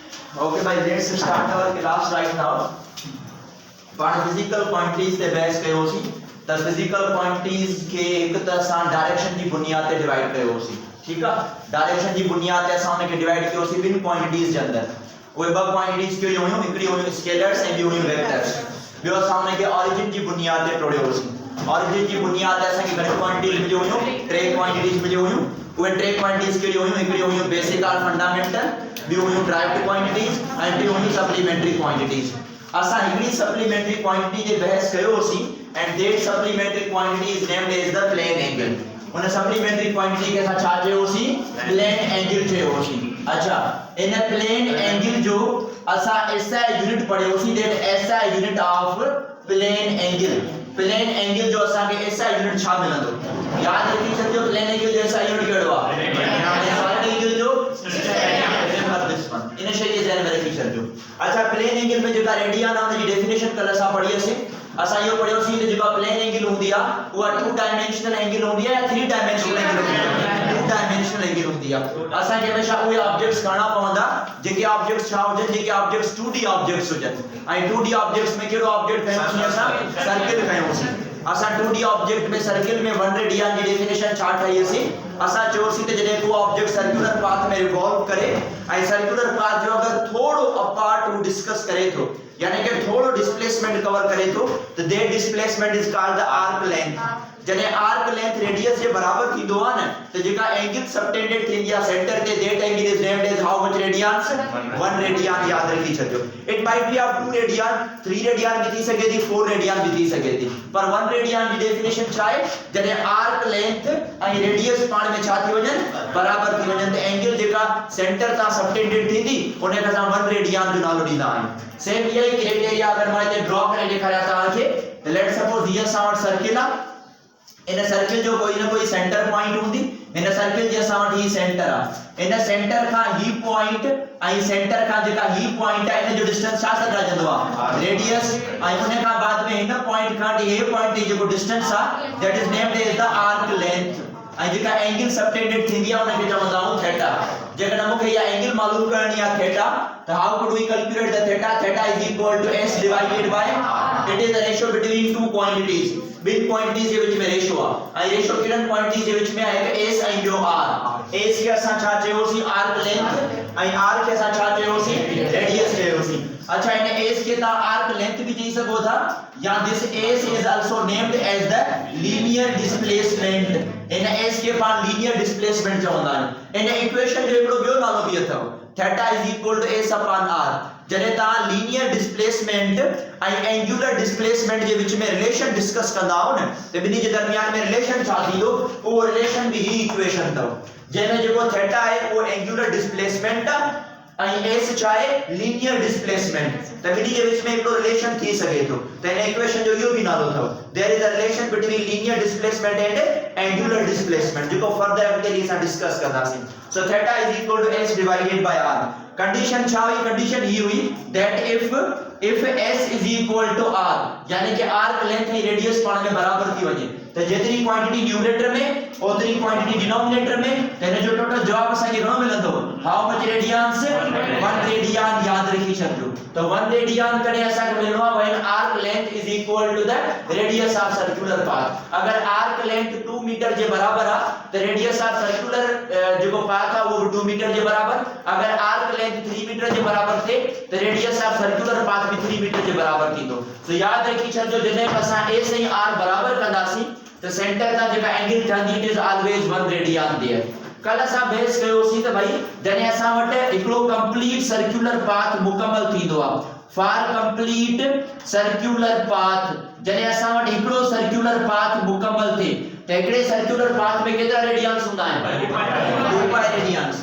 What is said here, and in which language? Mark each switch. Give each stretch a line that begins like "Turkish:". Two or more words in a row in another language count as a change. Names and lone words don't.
English: Okay, by let's start our class right now.
Sindhi: पर
English: physical quantities
Sindhi: ते बहस कयोसी त
English: physical quantities
Sindhi: के एक त असां डायरेक्शन जी बुनियाद ते डिवाइड कयोसी। ठीक है, डायरेक्शन जी बुनियाद ते असां उनके डिवाइड कयोसी बिन क्वांटिटीज जे अंदर। उहे ब क्वांटिटीज के हुयूं, हिकड़ी हुयूं स्केलर्स ऐं ॿी हुयूं वेक्टर्स। ॿियो असां उनके ओरिजिन जी बुनियाद ते टोड़ियोसी। ओरिजिन जी बुनियाद ते असां खे घणी क्वांटिटीज मिलियूं हुयूं, टे क्वांटिटीज मिलियूं हुयूं। उहे टे क्वांटिटीज के हुयूं, हिकड़ी हुयूं बेसिक और फंडामेंटल, ॿी हुयूं
English: derived quantities
Sindhi: ऐं ॿी हुयूं
English: supplementary quantities.
Sindhi: असा हिकड़ी
English: supplementary quantity
Sindhi: जे बहस कयोसी
English: and that supplementary quantity is named as the plane angle.
Sindhi: उन
English: supplementary quantity
Sindhi: के असा छा चयोसी,
English: plane angle
Sindhi: चयोसी। अच्छा, इन
English: plane angle
Sindhi: जो असा
English: SI unit
Sindhi: पढ़ियोसी,
English: that SI unit of plane angle. plane angle
Sindhi: जो असा के
English: SI unit
Sindhi: छा मिलंदो, याद रखी छो।
English: plane angle
Sindhi: जो
English: SI unit
Sindhi: केड़ो आ,
English: solid angle
Sindhi: जो इन शे के ध्यान में रखी छो। अच्छा,
English: plane angle
Sindhi: में जेका रेडियन आ उनकी डेफिनेशन कल असा पढ़ी हसी। असा यो पढ़ियोसी कि जेका
English: plane angle
Sindhi: हुंदी आ उहा
English: two dimensional angle
Sindhi: हुंदी आ या
English: three dimensional angle
Sindhi: हुंदी आ,
English: two dimensional angle
Sindhi: हुंदी आ। असा के हमेशा उहे ऑब्जेक्ट्स खणा पवंदा जेके ऑब्जेक्ट्स छा हुजन, जेके ऑब्जेक्ट्स 2D ऑब्जेक्ट्स हुजन। ऐं 2D ऑब्जेक्ट्स में केड़ो ऑब्जेक्ट खयोसी असा, सर्किल खयोसी। असा 2D ऑब्जेक्ट में सर्किल में 1 रेडियन की डेफिनेशन छा ठाई हसी। असा चयोसी कि जडे को ऑब्जेक्ट
English: circular path
Sindhi: में रिवॉल्व करे ऐं
English: circular path
Sindhi: जो अगर थोड़ो अपार्ट वो डिस्कस करे तो, यानी कि थोड़ो डिस्प्लेसमेंट कवर करे तो
English: that displacement is called the arc length.
Sindhi: जने
English: arc length
Sindhi: रेडियस जे बराबर थींदो आ न, तो जेका
English: angle subtended
Sindhi: थींदी आ सेंटर ते,
English: That angle is named as how much radians, 1 radian.
Sindhi: याद रखी छजो।
English: It might be of 2 radian, 3 radian
Sindhi: भी थी सके थी, 4 रेडियन भी थी सके थी, पर 1 रेडियन की डेफिनेशन छा है, जने
English: arc length
Sindhi: ऐं रेडियस पाण में छा थी वजन, बराबर थी वजन, त एंगल जेका सेंटर ता सबटेंडेड थींदी उन के असां 1 रेडियन जो नालो ॾींदा आहियूं। सेम यही क्राइटेरिया अगर मां इते ड्रॉ करे ॾेखारिया तव्हांखे, त
English: let's suppose
Sindhi: हीअ असां वटि सर्किल आ। इन सर्किल जो कोई न कोई
English: center point
Sindhi: हुंदी। इन सर्किल जे असां वटि ही सेंटर आ। इन सेंटर खां ही पॉइंट ऐं सेंटर खां जेका ही पॉइंट आहे इन जो डिस्टेंस छा सॾाइजंदो आ, रेडियस। ऐं उन खां बाद में हिन पॉइंट खां हे पॉइंट जी जेको डिस्टेंस आ
English: that is named as the arc length.
Sindhi: ऐं जेका
English: angle subtended
Sindhi: थींदी आ उनखे चवंदा आहियूं थीटा। जेकॾहिं मूंखे इहा एंगल मालूम करणी आहे थीटा, त
English: how could we calculate the theta. Theta is equal to s divided by, it is the ratio between two quantities.
Sindhi: बिन क्वांटिटीज जे विच में रेशियो आ, ऐं रेशियो किरन क्वांटिटीज जे विच में आहे कि s ऐं ॿियो r। s के असां छा चयोसी,
English: arc length,
Sindhi: ऐं r के असां छा चयोसी, रेडियस चयोसी। अच्छा, इन s के ता
English: arc length
Sindhi: भी चई सको था, या
English: this s is also named as the linear displacement.
Sindhi: इन s के पाण
English: linear displacement
Sindhi: चवंदा आहिनि। इन इक्वेशन जो हिकिड़ो ॿियो नालो बि अथव,
English: theta is equal to s upon r.
Sindhi: जॾहिं तव्हां
English: linear displacement
Sindhi: ऐं
English: angular displacement
Sindhi: जे विच में रिलेशन डिस्कस कंदा हो न, त ॿिन्ही जे दरमियान में रिलेशन छा थींदो, उहो रिलेशन भी ही इक्वेशन अथव, जंहिंमें जेको थीटा आहे उहो
English: angular displacement
Sindhi: ऐं s छा आहे,
English: linear displacement.
Sindhi: त ॿिन्ही जे विच में हिकिड़ो रिलेशन थी सघे थो, त इन इक्वेशन जो इहो भी नालो अथव,
English: There is a relation between linear displacement and angular displacement,
Sindhi: जेको फर्दर अॻिते असां डिस्कस कंदासीं।
English: So theta is equal to s divided by r.
Sindhi: कंडीशन छा हुई, कंडीशन ही हुई
English: that if s is equal to r,
Sindhi: यानी कि
English: arc length
Sindhi: ऐं रेडियस पाण में बराबर थी वञे, त जेतिरी क्वांटिटी न्यूमरेटर में ओतिरी क्वांटिटी डिनोमिनेटर में, त इन जो टोटल जवाब असांखे घणो मिलंदो,
English: How much radians, 1 radian.
Sindhi: याद रखी छॾियो। त 1 रेडियन करे असांखे मिलणो आहे
English: when arc length is equal to the radius of circular path.
Sindhi: अगर
English: arc length
Sindhi: 2 मीटर जे बराबर आ त
English: radius of circular
Sindhi: जेको पाथ आ वो 2 मीटर जे बराबर। अगर
English: arc length
Sindhi: 3 मीटर जे बराबर थे त
English: radius of circular path
Sindhi: भी 3 मीटर जे बराबर थींदो। सो याद रखी छॾियो, जॾहिं असां s ऐं r बराबर कंदासीं त सेंटर तां जेका एंगल ठहंदी
English: it is always 1 radian there.
Sindhi: कल असां बहस कयोसी त भाई जॾहिं असां वटि हिकिड़ो
English: complete circular path
Sindhi: मुकम्मल थींदो आ,
English: for complete circular path,
Sindhi: जॾहिं असां वटि हिकिड़ो
English: circular path
Sindhi: मुकम्मल थे त हिकिड़े
English: circular path
Sindhi: में केतिरा रेडियंस हूंदा आहिनि, 2
English: pi radians.